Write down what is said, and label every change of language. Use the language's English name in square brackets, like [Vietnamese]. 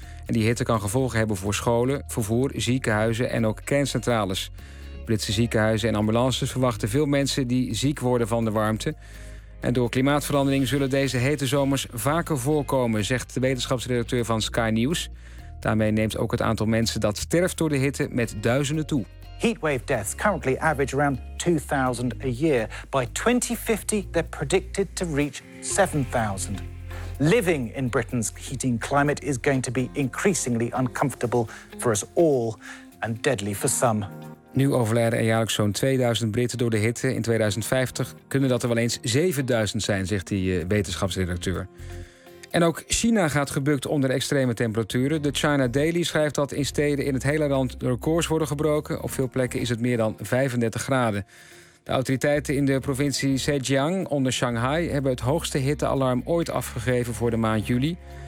[Dutch] En die hitte kan gevolgen hebben voor scholen, vervoer, ziekenhuizen en ook kerncentrales. Britse ziekenhuizen en ambulances verwachten veel mensen die ziek worden van de warmte. En door klimaatverandering zullen deze hete zomers vaker voorkomen, zegt de wetenschapsredacteur van Sky News. Daarmee neemt ook het aantal mensen dat sterft door de hitte met duizenden toe. [English] Heatwave deaths currently average around 2000 a year. By 2050 they're predicted to reach 7000. Living in Britain's heating climate is going to be increasingly uncomfortable for us all and deadly for some. [Dutch] Nu overlijden er jaarlijks zo'n 2000 Britten door de hitte. In 2050 kunnen dat er wel eens 7000 zijn, zegt die wetenschapsredacteur. En ook China gaat gebukt onder extreme temperaturen. De China Daily schrijft dat in steden in het hele land records worden gebroken. Op veel plekken is het meer dan 35 graden. De autoriteiten in de provincie Zhejiang onder Shanghai hebben het hoogste hittealarm ooit afgegeven voor de maand juli.